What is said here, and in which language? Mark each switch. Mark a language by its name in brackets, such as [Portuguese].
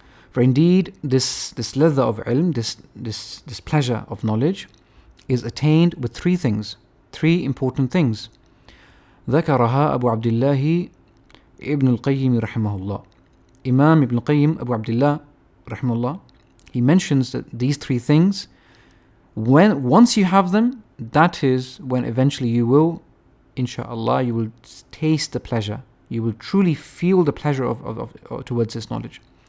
[English] For indeed, this ladha of ilm, this pleasure of knowledge, is attained with 3 things, 3 important things. [Arabic] ذكرها أبو عبد الله ابن القيم رحمه الله. [English] Imam Ibn Qayyim, Abu Abdullah رحمه الله, he mentions that these 3 things, once you have them, that is when eventually you will, inshaAllah, you will taste the pleasure. You will truly feel the pleasure of towards this knowledge.